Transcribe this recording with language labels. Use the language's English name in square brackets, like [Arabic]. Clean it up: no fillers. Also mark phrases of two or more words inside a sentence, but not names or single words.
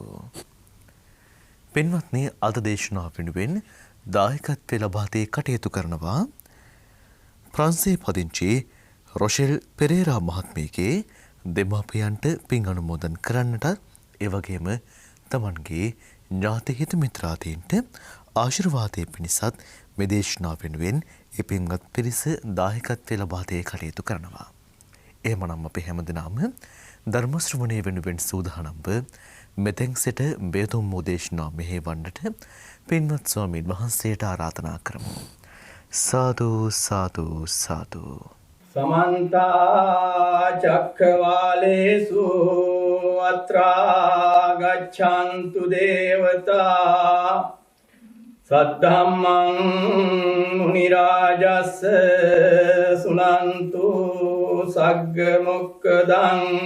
[Sinhala] පින්වත්නි, අද දේශනාව වෙනුවෙන් දායකත්වය ලබා දී කටයුතු කරනවා ප්‍රංශයේ පදිංචි රොෂෙල් පෙරේරා මහත්මියගේ දෙමාපියන්ට පින් අනුමෝදන් කරන්නට, ඒ වගේම තමන්ගේ ඥාති හිත මිත්‍රාදීන්ට ආශිර්වාදයේ පිණිසත් මේ දේශනාව වෙනුවෙන් ඒ පින්වත් පිරිස දායකත්වය ලබා දී කටයුතු කරනවා. එහෙමනම් අපි හැමදෙනාම ධර්ම ශ්‍රවණය වෙනුවෙන් සූදානම්ව මෙතෙන් සිට බේතුම් දේශනාව මෙහෙවන්නට පින්වත් ස්වාමීන් වහන්සේට ආරාධනා කරමු. සාදු සාදු සාදු. [Pali] समन्त चक्रवालेषु अत्रा गच्छन्तु देवता सद्धम्मं मुनिराजस्य सुनन्तु सग्गमुक्कदं